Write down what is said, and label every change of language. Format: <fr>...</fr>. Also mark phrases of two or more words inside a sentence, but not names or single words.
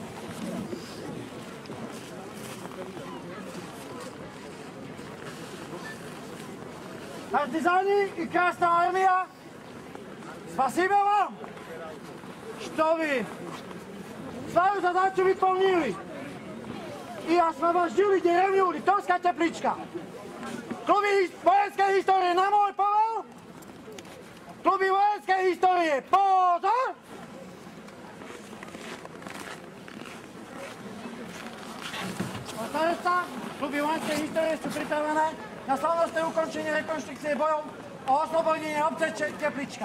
<ru>Партизаны и Красная армия, спасибо вам, что вы свою задачу выполнили и освободили деревню Липтовская Тепличка.</ru> <sk>Kluby vojenskej histórie na môj povel! Kluby vojenskej histórie, pozor! Pán starosta, kluby vojenskej histórie sú pripravené na slavnostné ukončenie rekonštrukcie bojov o oslobodenie obce Teplička.</sk>